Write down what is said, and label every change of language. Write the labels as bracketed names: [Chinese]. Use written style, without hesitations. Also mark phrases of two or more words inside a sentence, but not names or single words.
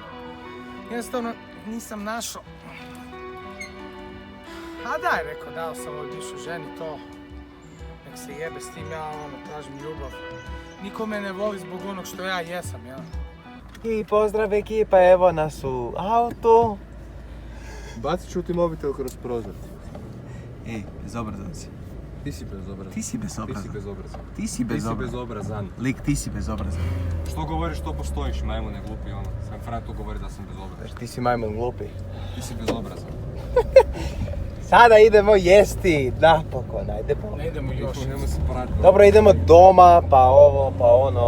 [Croatian] Jednostavno nisam našao. A daj, rekao, dao sam ovoj bivšoj ženi to. Nek se jebe s tim, ja tražim ljubav. Niko me ne voli zbog onog što ja jesam, ja. I pozdrav ekipa, evo nas u autu. Bacit ću ti mobitel kroz prozor. Ej, bezobrazan si. Ti si bezobrazan. Ti si bezobrazan. Ti si bezobrazan. Ti si Ti si bezobrazan. bezobrazan. Lik, ti si bezobrazan. Što govoriš, to postojiš, majmune glupi ono. Sam Fran tu govori da sam bezobrazan. Ti si majmun glupi. Ti si bezobrazan. Sada idemo jesti, napokon, ajde Ne idemo još. Nemoj se pratiti. Dobro, idemo doma, pa ovo, pa ono.